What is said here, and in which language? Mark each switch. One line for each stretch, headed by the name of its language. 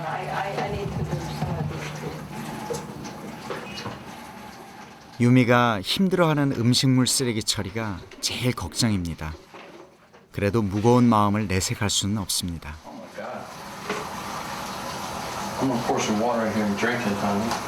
English: I need to do some of this too.
Korean: 유미가 힘들어하는 음식물 쓰레기 처리가 제일 걱정입니다. 그래도 무거운 마음을 내색할 수는 없습니다.
English: I'm gonna pour some water in here and drink it, honey.